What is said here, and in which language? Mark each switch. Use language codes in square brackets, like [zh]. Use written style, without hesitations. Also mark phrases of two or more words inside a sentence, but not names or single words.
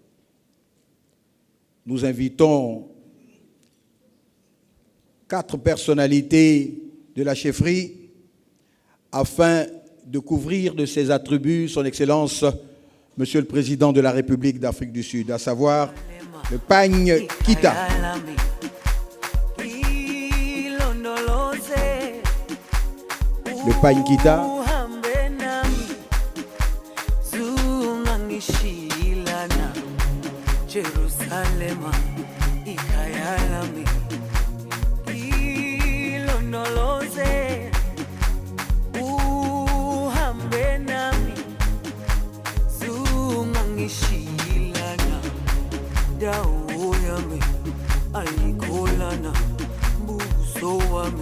[fr] Nous invitons 4 personnalités de la chefferie afin de couvrir de ses attributs son Excellence, Monsieur le Président de la République d'Afrique du Sud, à savoir Le Pagne Kita. Le Pagne Kita. [zu] Jerusalem, ikayalami, ilondoloze, uhambe nami, zungangishilana, dawo yami, ayikholana, buso wami.